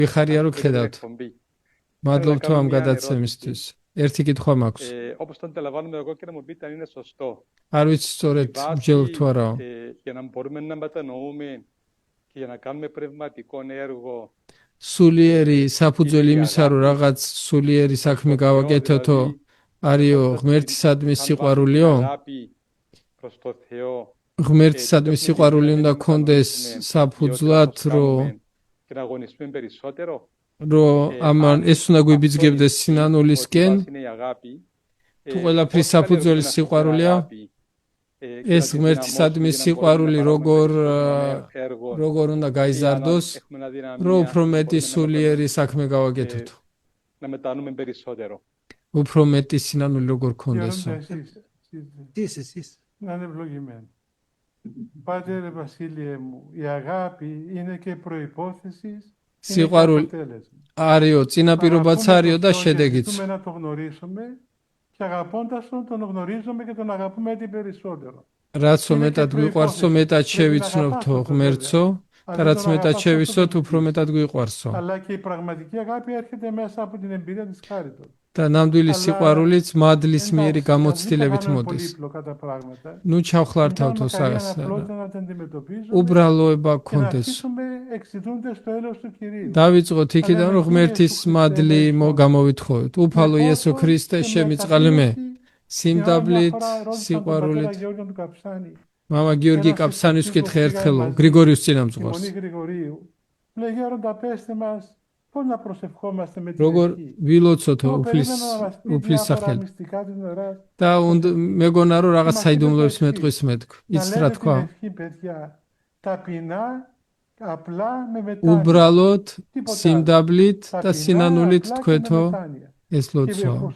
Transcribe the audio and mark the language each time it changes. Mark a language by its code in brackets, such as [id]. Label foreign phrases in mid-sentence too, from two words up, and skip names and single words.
[ka] ვიხარია რომ გხედავთ. მადლობთ ამ გადაცემისთვის. ერთი კითხვა მაქვს. [el] Όπως το αντιλαμβάνομαι εγώ, κύριε Μουρμπίτη, αν είναι σωστό. [ka] არ ვიცი სწორედ ვჯელობ თუ არა. [el] Για να μπορούμε να μετανοούμε και για να κάνουμε πνευματικό έργο. [ka] სულიერი საფუძველი იმისა, რომ რაღაც სულიერი საქმე გავაკეთოთო, არისო ღმერთისადმი სიყვარულიო? ღმერთისადმი სიყვარული უნდა გქონდეს საფუძვლად, რომ ამან ეს უნდა გვიბიძგებდეს სინანულისკენ. თუ ყველაფრის საფუძველი სიყვარულია, ეს ღმერთისადმი სიყვარული როგორ უნდა გაიზარდოს, რომ უფრო მეტი სულიერი საქმე გავაკეთოთო. უფრო მეტი სინანული როგორ გქონდესო. [el] Να είναι ευλογημένο. Πάτερ Βασίλειε μου, η αγάπη είναι και προϋπόθεση. Σίγουρα άριο, [ka] წინაპირობაც არისო და შედეგიც. [el] Θέλουμε να το γνωρίσουμε και αγαπώντας τον γνωρίζουμε και τον αγαπούμε έτσι περισσότερο. [ka] Რაცო მეტად გვიყვარსო, მეტად შევიცნობთო ღმერთსო და რაც მეტად შევიცნობთ, უფრო მეტად გვიყვარსო. [el] Αλλά και η πραγματική αγάπη έρχεται μέσα από την εμπειρία της χάριτος. [ka] და ნამდვილი სიყვარულიც მადლის მიერი გამოცდილებით მოდის. ნუ ჩავხლართავთო უბრალოება გქონდეს. დავიწყოთ იქიდან, რომ ღმერთის მადლი გამოვითხოვოთ. უფალო იესო ქრისტე, შემიწყალე მე სიმდაბლით, სიყვარულით. მამა გიორგი კაფსანის ვკითხე ერთხელო, გრიგორიუს წინამძღვარს. [el] Πώς να προσευχόμαστε με την [ka] როგორ ვილოცოთ უფლის სახელი. და მეგონა რომ რაღაც საიდუმლოებს მეტყვის მეთქ. იცით რა თქვა? უბრალოდ სიმდაბლით და სინანულით თქვეთო ეს ლოცვა.